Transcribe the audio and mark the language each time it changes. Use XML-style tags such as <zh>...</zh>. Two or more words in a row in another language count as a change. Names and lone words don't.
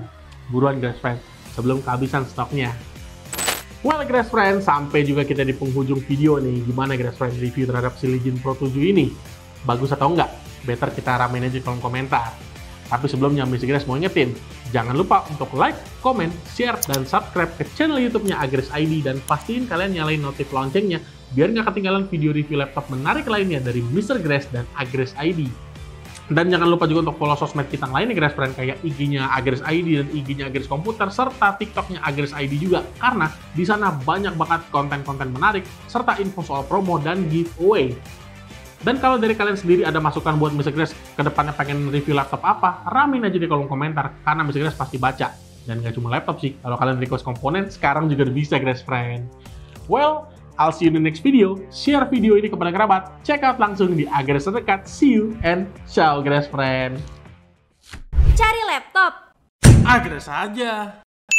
<id>Buruan Grace Friend, sebelum kehabisan stoknya. Well Grace Friend, sampai juga kita di penghujung video nih. Gimana Grace Friend review terhadap si Legion Pro 7 ini? Bagus atau enggak? Better kita ramein aja di kolom komentar. Tapi sebelumnya Mr. Grace mau ingetin, jangan lupa untuk</id> <en>like, comment, share,</en> <id>dan subscribe ke channel YouTube-nya Agres ID, dan pastiin kalian nyalain notif loncengnya biar nggak ketinggalan video review laptop menarik lainnya dari Mr. Grace dan Agres ID. Dan jangan lupa juga untuk follow sosmed kita yang lainnya Grace Friend, kayak IG-nya Agres ID dan IG-nya Agres Komputer, serta TikTok-nya Agres ID juga, karena di sana banyak banget konten-konten menarik serta info soal promo dan giveaway. Dan kalau dari kalian sendiri ada masukan buat Mr. Grace ke depannya pengen review laptop apa, ramein aja di kolom komentar, karena Mr. Grace pasti baca. Dan nggak cuma laptop sih, kalau kalian request komponen, sekarang juga udah bisa Grace Friend.</id> <en>Well, I'll see you in the next video.</en> <id>Share video ini kepada kerabat,</id> <en>check out</en> <id>langsung di Agres terdekat.</id> <en>See you and ciao Grace Friend.</en> <id>Cari laptop Agres aja.</id>